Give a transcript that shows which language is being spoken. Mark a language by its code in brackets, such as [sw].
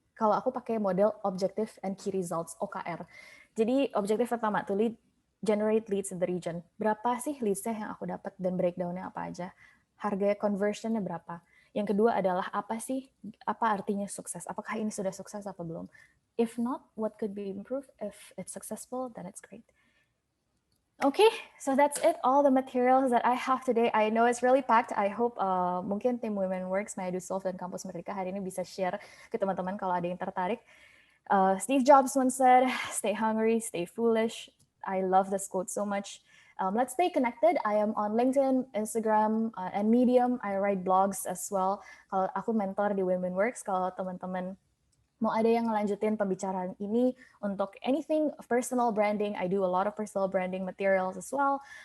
[id] Kalau aku pakai model Objective and Key Results, OKR. Jadi objektif pertama, [en] to generate leads in the region. [id] Berapa sih leads-nya yang aku dapat dan breakdown-nya apa aja? Harga conversion-nya berapa? Yang kedua adalah apa artinya sukses? Apakah ini sudah sukses atau belum? [en] If not, what could be improved? If it's successful, then it's great. Okay, so that's it. All the materials that I have today. I know it's really packed. I hope [id] mungkin tim Women Works, Maya Dusolf, dan Kampus Merdeka hari ini bisa share ke teman-teman kalau ada yang tertarik. [en] Steve Jobs once said, "Stay hungry, stay foolish." I love this quote so much. Let's stay connected. I am on LinkedIn, Instagram, and Medium. I write blogs as well. [id] Kalau aku mentor di Women Works, kalau teman-teman mau ada yang ngelanjutin pembicaraan ini untuk [en] anything personal branding, I do a lot of personal branding materials as well.